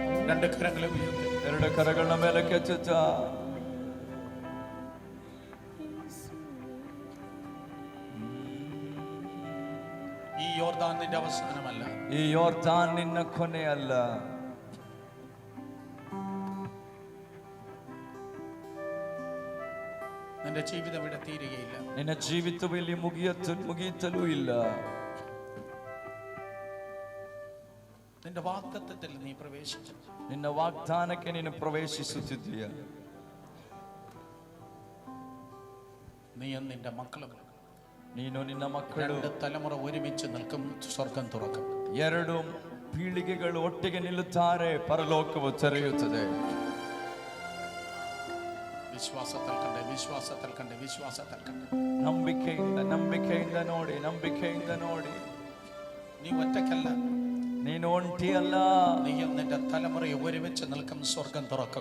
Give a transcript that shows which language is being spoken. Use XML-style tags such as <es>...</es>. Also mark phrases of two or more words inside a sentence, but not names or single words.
<ml>രണ്ട് കരങ്ങളെ ഉയർത്തി</ml> <kn>ಎರಡು ಕರಗಳನ್ನ ಮೇಲೆ ಕೆಚ್ಚುತ್ತಾ</kn> <ml>ഈ യോർദാൻ നിന്റെ അവസാനമല്ല.</ml> <kn>ಈ ಯೋರ್ದಾನ್ ನಿನ್ನ ಕೊನೆಯಲ್ಲ.</kn> <ml>നിന്റെ ജീവിതം ഇവിടെ തീരുകയില്ല.</ml> <kn>ನಿನ್ನ ಜೀವಿತವು ಇಲ್ಲಿ ಮುಗಿಯುತ್ತಲೂ ಇಲ್ಲ.</kn> <ml>നിന്റെ വാഗ്ദത്തത്തിൽ നീ പ്രവേശിച്ചു.</ml> <kn>ನಿನ್ನ ವಾಗ್ದಾನಕ್ಕೆ ನೀನು ಪ್ರವೇಶಿಸುತ್ತಿದ್ದೀಯ.</kn> <ml>നീയും നിന്റെ മക്കളും</ml> <kn>ನೀನು ನಿನ್ನ ಮಕ್ಕಳು</kn> <ml>രണ്ട് തലമുറ ഒരുമിച്ച് നിൽക്കും, സ്വർഗം തുറക്കും.</ml> <kn>ಎರಡು ಪೀಳಿಗೆಗಳು ಒಟ್ಟಿಗೆ ನಿಲ್ಲುತ್ತಾರೆ, ಪರಲೋಕವು ತೆರೆಯುತ್ತದೆ.</kn> <ml>വിശ്വാസത്തിൽ കണ്ടേ, വിശ്വാസത്തിൽ കണ്ടേ, വിശ്വാസത്തിൽ കണ്ടേ.</ml> <kn>ನಂಬಿಕೆಯಿಂದ ನೋಡಿ.</kn> <ml>നീ ഒറ്റയ്ക്കല്ല,</ml> <kn>ನೀನು ಒಂಟಿಯಲ್ಲ.</kn> <ml>നീയും നിന്റെ തലമുറയെ ഒരുമിച്ച് നിൽക്കും, സ്വർഗം തുറക്കും.</ml>